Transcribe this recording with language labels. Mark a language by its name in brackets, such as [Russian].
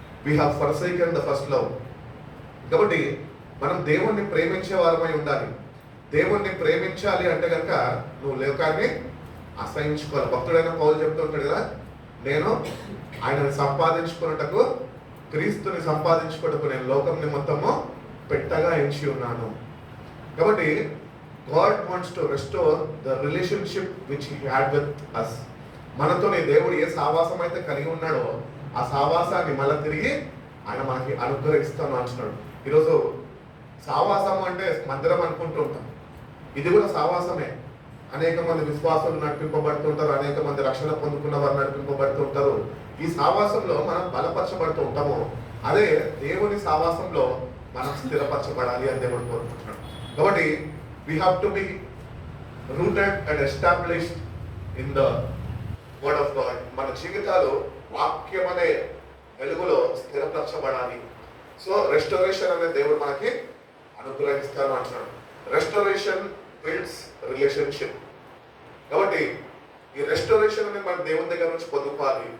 [English] We have forsaken the first love. [Telugu] కాబట్టి మనం దేవుణ్ణి ప్రేమించే వారమై ఉండాలి. దేవుణ్ణి ప్రేమించాలి అంటే కనుక నువ్వు లోకాన్ని అసహించుకోవాలి. భక్తుడైన పౌలు చెప్తుంటాడు కదా, నేను ఆయనని సంపాదించుకున్నటకు, క్రీస్తుని సంపాదించుకున్నటకు నేను లోకంని మొత్తము పెట్టగా ఎంచి ఉన్నాను. కాబట్టి [English] God wants to restore the relationship which he had with us. [Telugu] మనతోనే దేవుడు ఏ సావాసం అయితే కలిగి ఉన్నాడో ఆ సావాసాన్ని మళ్ళీ తిరిగి ఆయన మనకి అనుగ్రహిస్తాను అంటున్నాడు. ఈరోజు సావాసం అంటే మందిరం అనుకుంటూ ఉంటాం, ఇది కూడా సావాసమే. అనేక మంది విశ్వాసులు నడిపింపబడుతుంటారు, అనేక మంది రక్షణ పొందుకున్న వారు నడిపింపబడుతుంటారు. ఈ సావాసంలో మనం బలపరచబడుతూ ఉంటాము. అదే దేవుని సావాసంలో మనం స్థిరపరచబడాలి అని దేవుడు కోరుకుంటున్నాడు. కాబట్టి [English] we have to be rooted and established in the word of God. [Telugu] మన జీవితాలు వాక్యం అనే వెలుగులో స్థిరపరచబడాలి. సో రెస్టోరేషన్ అనే దేవుడు మనకి అనుగ్రహిస్తాను అంటున్నాడు. [English] Restoration builds relationship. [Telugu] కాబట్టి ఈ రెస్టోరేషన్ అనేది మనం దేవుని దగ్గర నుంచి పొందుకోవాలి.